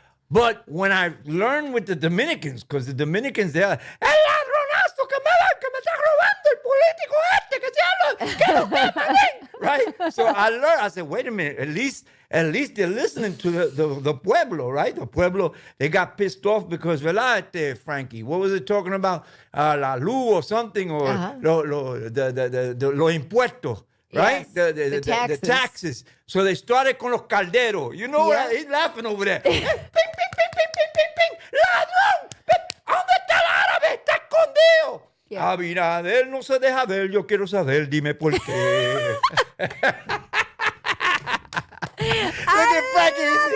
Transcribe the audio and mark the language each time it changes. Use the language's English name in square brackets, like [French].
[English] But when I learned with the Dominicans, because the Dominicans, they're like, [Spanish] ¡El ladronazo que me está robando el político este que se habla! [English] right? So I learned. I said, wait a minute. At least they're listening to the pueblo, right? The pueblo. They got pissed off because, [Spanish] ¿verdad, [English] Frankie? What was it talking about? [Spanish] La luz [English] or something, or [Spanish] lo impuestos. [English] Right? Yes, The taxes. So they started [Spanish] con los calderos. [English] You know what? He's laughing over there. Ping, ping, ping, ping, ping, ping, ping. [Spanish] ¡Ladrón! ¿Dónde está el árabe? ¡Está escondido! [English] Yeah. [Spanish] Abinader no se deja ver. Yo quiero saber. Dime por qué. [English] Look at Frankie.